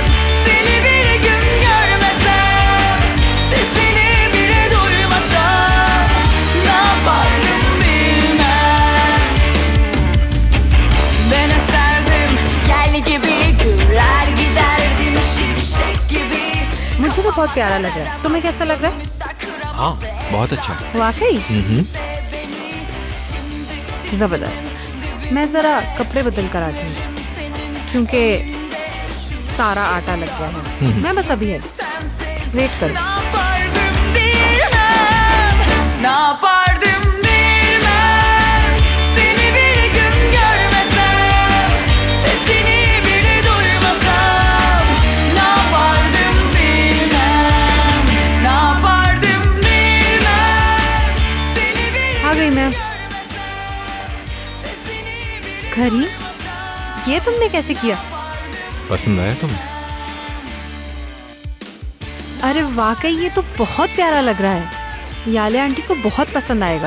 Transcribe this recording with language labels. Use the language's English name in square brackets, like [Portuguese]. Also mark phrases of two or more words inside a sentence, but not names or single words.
[Turkish] Seni bir gün görmesem, sesini bile duymasam ne yapardım bilmem. Ben eserdim yel gibi, güler giderdim şimşek gibi. [Hindi] मुझे तो बहुत प्यारा लग रहा है, तुम्हें कैसा लग रहा है? हाँ, बहुत अच्छा। वाकई? जबरदस्त। मैं जरा कपड़े बदल कर आती हूँ, क्योंकि सारा आटा लग गया है। मैं बस अभी है, वेट करो। [Turkish] Ne yapardım bilmem, seni bir gün görmesem, sesini bile duymasam ne yapardım bilmem, ne yapardım bilmem. [Hindi] आ गई मैं। करीम, ये तुमने कैसे किया? पसंद आया तुम्हें? अरे वाकई ये तो बहुत प्यारा लग रहा है। याले आंटी को बहुत पसंद आएगा।